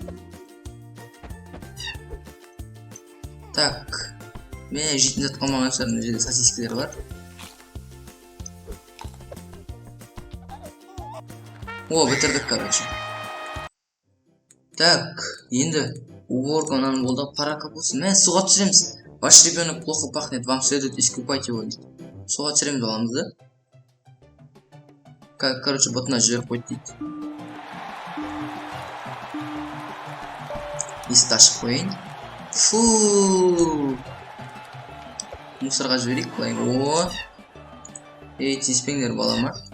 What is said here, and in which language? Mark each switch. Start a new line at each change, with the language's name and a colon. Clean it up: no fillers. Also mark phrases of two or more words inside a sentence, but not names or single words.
Kazakh: Так, мен жейтін зат қалмаған шығар, мына жерде сосискалар бар. О, бітірдік, короче. Так, енді уборка мынаны болды, пара капусы. Мен суға түсіреміз.
Russian: Ваш ребенок плохо пахнет, вам следует искупать его.
Kazakh: Суға түсіреміз аламыз да. Короче, бұтына жіберіп қойды дейді. Есікті ашып қойын. Фу. Мусорға жіберейік, былай. О. Ей, тиіспеңдер балама.